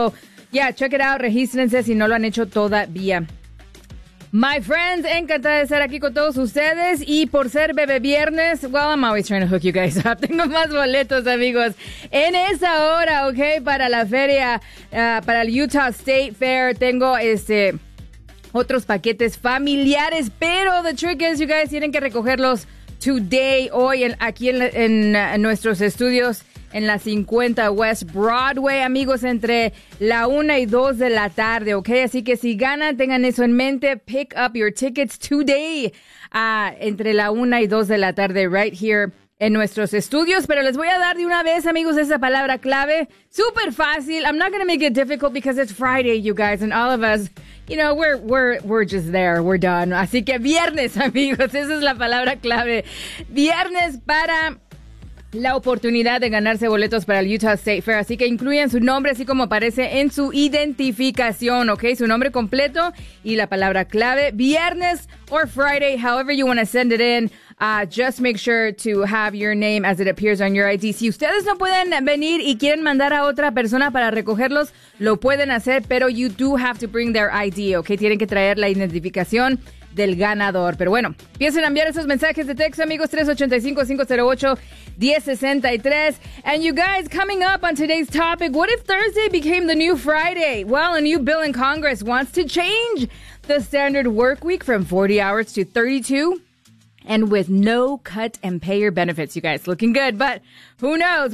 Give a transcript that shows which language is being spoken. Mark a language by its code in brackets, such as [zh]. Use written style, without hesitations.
[en] So, yeah, check it out, [es] regístrense si no lo han hecho todavía. [en] My friends, [es] encantada de estar aquí con todos ustedes. Y por ser Bebe Viernes, [en] well, I'm always trying to hook you guys up. [es] Tengo más boletos, amigos, en esa hora, ok, para la feria, para el Utah State Fair. Tengo otros paquetes familiares, pero [en] the trick is, you guys, [es] tienen que recogerlos today, hoy, aquí en nuestros estudios en la 50 West Broadway, amigos, entre la 1 y 2 de la tarde, ¿ok? Así que si ganan, tengan eso en mente, [en] pick up your tickets today, [es] entre la 1 y 2 de la tarde, [en] right here [es] en nuestros estudios. Pero les voy a dar de una vez, amigos, esa palabra clave, súper fácil. [en] I'm not going to make it difficult because it's Friday, you guys, and all of us, you know, we're just there, we're done. [es] Así que viernes, amigos, esa es la palabra clave. Viernes para la oportunidad de ganarse boletos para el Utah State Fair. Así que incluyan su nombre, así como aparece en su identificación, ¿ok? Su nombre completo y la palabra clave. [en] Viernes or Friday, however you want to send it in. Just make sure to have your name as it appears on your ID. [es] Si ustedes no pueden venir y quieren mandar a otra persona para recogerlos, lo pueden hacer, pero [en] you do have to bring their ID, [es] ¿ok? Tienen que traer la identificación del ganador. Pero bueno, piensen enviar esos mensajes de texto, amigos, 385-508-1063. [en] And you guys, coming up on today's topic, what if Thursday became the new Friday? Well, a new bill in Congress wants to change the standard work week from 40 hours to 32. And with no cut and pay your benefits, you guys. Looking good, but who knows?